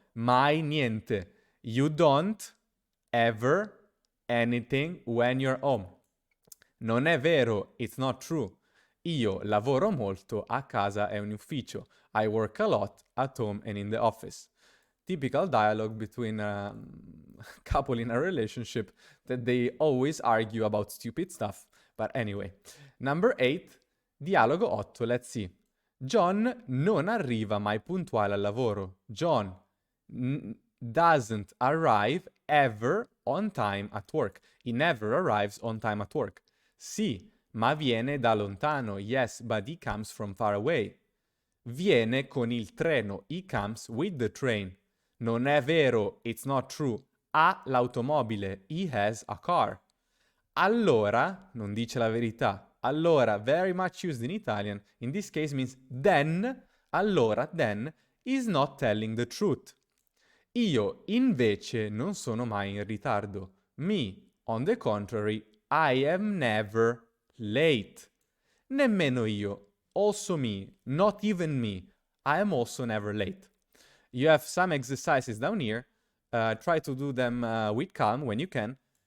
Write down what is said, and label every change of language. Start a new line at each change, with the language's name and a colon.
Italian: Mai niente.
English: You don't ever anything when you're home.
Italian: Non è vero,
English: it's not true.
Italian: Io lavoro molto, a casa è un ufficio.
English: I work a lot at home and in the office. Typical dialogue between a couple in a relationship that they always argue about stupid stuff. But anyway, number 8, dialogo 8, let's see.
Italian: John non arriva mai puntuale al lavoro.
English: John doesn't arrive ever on time at work. He never arrives on time at work.
Italian: Sì, ma viene da lontano.
English: Yes, but he comes from far away.
Italian: Viene con il treno.
English: He comes with the train.
Italian: Non è vero,
English: it's not true.
Italian: Ha l'automobile.
English: He has a car.
Italian: Allora, non dice la verità.
English: Allora, very much used in Italian, in this case means then, allora, then, is not telling the truth.
Italian: Io, invece, non sono mai in ritardo.
English: Me, on the contrary, I am never late.
Italian: Nemmeno io.
English: Also me. Not even me. I am also never late. You have some exercises down here. Try to do them with calm when you can.